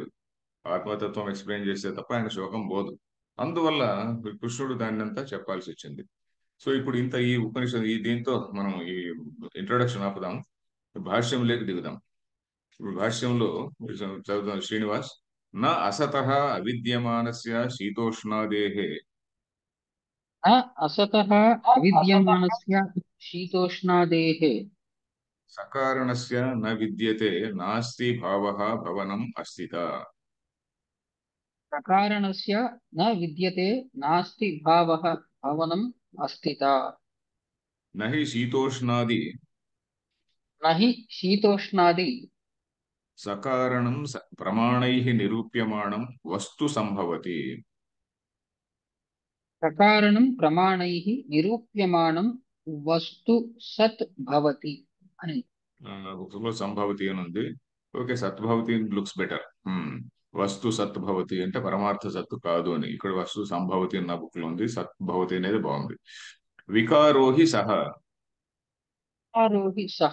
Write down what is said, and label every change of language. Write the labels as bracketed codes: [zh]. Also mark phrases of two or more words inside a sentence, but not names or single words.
[te] ఆత్మతత్వం ఎక్స్ప్లెయిన్ చేస్తే తప్ప ఆయన శోకం పోదు. అందువల్ల కృష్ణుడు దాన్ని అంతా చెప్పాల్సి వచ్చింది. సో ఇప్పుడు ఈ ఉపనిషత్ దీంతో మనం ఈ ఇంట్రొడక్షన్ ఆపుదాం. భాష్యంలోకి దిగుదాం. ఇప్పుడు భాష్యంలో చదువుతాం. [sa] శ్రీనివాస్, ना असतः अविद्यमानस्य शीतोष्णादेहे न असतः अविद्यमानस्य शीतोष्णादेः सकारणस्य न विद्यते नास्ति भावः भवनं अस्थित. प्रकारणस्य न विद्यते नास्ति भावः भवनम् अस्तिता। नहि शीतोष्णादि न हि शीतोष्णादि सकारणं प्रमाणैः निरूप्यमाणं वस्तु संभवति. प्रकारणं प्रमाणैः निरूप्यमाणं वस्तु सत् भवति అని. [te] బుక్లో సంభవతి అని ఉంది. ఓకే, సద్భవతి [en] looks better. [sa] वस्तु सत्भवति [te] అంటే పరమార్థ సత్తు కాదు అని. ఇక్కడ [sa] वस्तु संभवति [te] అన్న బుక్ లో ఉంది. సత్భవతి అనేది బాగుంది. [sa] विकारोहि सह. आरोहि सह.